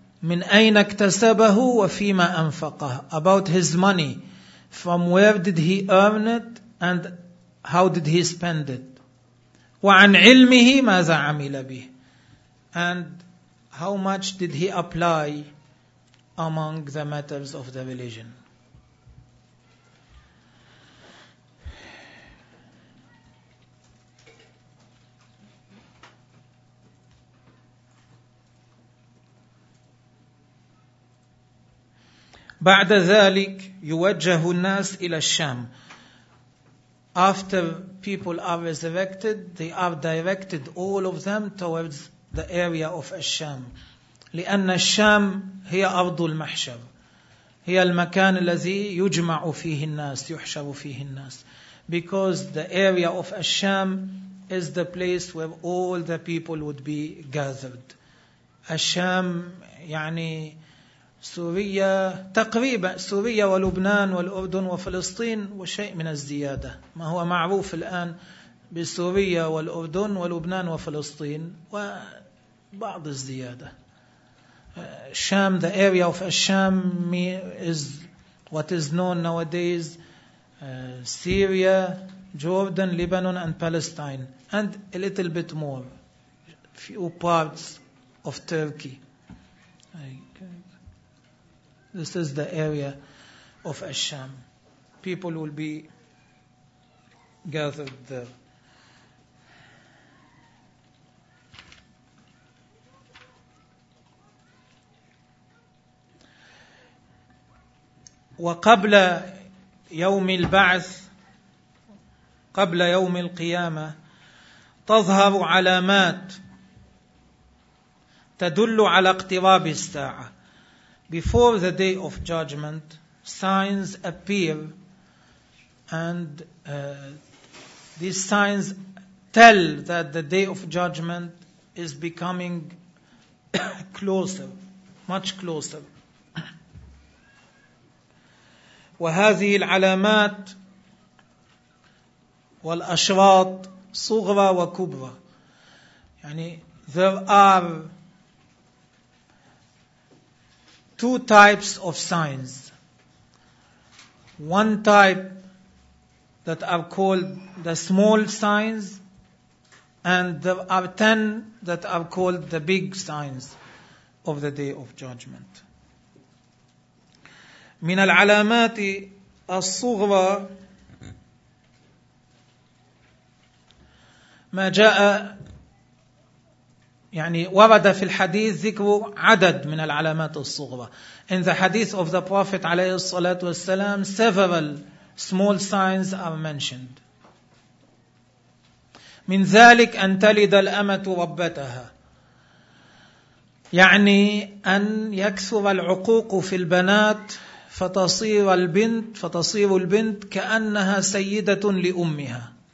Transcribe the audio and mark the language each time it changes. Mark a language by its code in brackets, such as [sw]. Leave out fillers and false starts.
[ar] من أين اكتسبه وفيما أنفقه. [en] About his money. From where did he earn it and how did he spend it? [ar] وعن علمه ماذا عمل به. [en] And how much did he apply among the matters of the religion? [ar] بعد ذلك يوجه الناس إلى الشام. [en] After people are resurrected, they are directed, all of them, towards the area of الشام. [ar] لأن الشام هي أرض المحشر. هي المكان الذي يجمع فيه الناس, يحشر فيه الناس. [en] Because the area of الشام is the place where all the people would be gathered. [ar] الشام يعني سوريا تقريبا, سوريا ولبنان والأردن وفلسطين وشيء من الزيادة. ما هو معروف الآن بسوريا والأردن ولبنان وفلسطين وبعض الزيادة. [en] الشام, the area of الشام is what is known nowadays Syria, Jordan, Lebanon and Palestine and a little bit more, few parts of Turkey. This is the area of الشام. People will be gathered there. [ar] وقبل يوم البعث, قبل يوم القيامة, تظهر علامات تدل على اقتراب الساعة. [en] Before the day of judgment, signs appear and these signs tell that the day of judgment is becoming closer, much closer. [ar] وهذه العلامات والأشراط صغرى وكبرى. [en] يعني there are two types of signs. One type that are called the small signs, and there are 10 that are called the big signs of the day of judgment. [ar] من العلامات الصغرى ما جاء, يعني ورد في الحديث ذكر عدد من العلامات الصغرى. [en] In the hadith of the Prophet [ar] عليه الصلاة والسلام, [en] several small signs are mentioned. [ar] من ذلك أن تلد الأمة ربتها. يعني أن يكثر العقوق في البنات فتصير البنت كأنها سيدة لأمها.